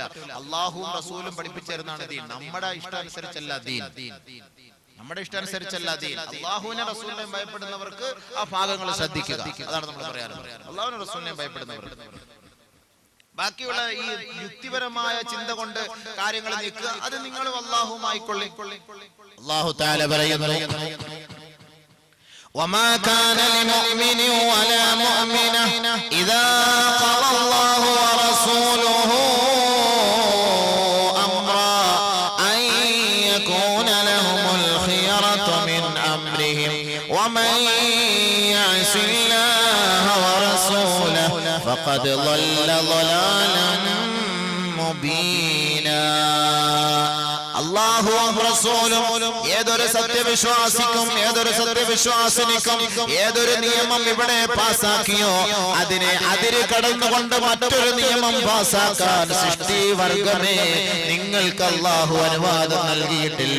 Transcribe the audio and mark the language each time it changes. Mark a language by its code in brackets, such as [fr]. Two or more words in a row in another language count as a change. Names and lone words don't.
[ml] അള്ളാഹുവും റസൂലും പഠിപ്പിച്ചു തരുന്നതാണ് ദീൻ. നമ്മുടെ ഇഷ്ടാനുസരിച്ചല്ല ദീൻ, നമ്മുടെ ഇഷ്ടാനുസരിച്ചല്ല ദീൻ. അള്ളാഹുവിനെ റസൂലിനെ ഭയപ്പെടുന്നവർക്ക് ആ ഭാഗങ്ങൾ ശ്രദ്ധിക്കുക. അതാണ് നമ്മൾ പറയാറുള്ളത്. അള്ളാഹുവിനെ റസൂലിനെ ഭയപ്പെടുന്നവർക്ക് ബാക്കിയുള്ള ഈ യുക്തിപരമായ ചിന്ത കൊണ്ട് കാര്യങ്ങൾ നീക്കുക. അത് നിങ്ങൾ അള്ളാഹുവുമായിക്കൊള്ളി. അള്ളാഹു തആല പറയുന്നു, [ar] وما كان لمؤمن ولا مؤمنة إذا قضى الله ورسوله أمرا أن يكون لهم الخيرة من أمرهم ومن يعص الله ورسوله فقد ضل ضلالا مبينا. [ml] അല്ലാഹുവും റസൂലും ഏതൊരു സത്യവിശ്വാസിക്കും ഏതൊരു സത്യവിശ്വാസിനിക്കും ഏതൊരു നിയമം ഇവിടെ പാസാക്കിയോ അതിനെ അതിര് കടന്നുകൊണ്ട് മറ്റൊരു നിയമം പാസാക്കാൻ സൃഷ്ടിവർഗമേ നിങ്ങൾക്ക് അല്ലാഹു അനുവാദം നൽകിയിട്ടില്ല.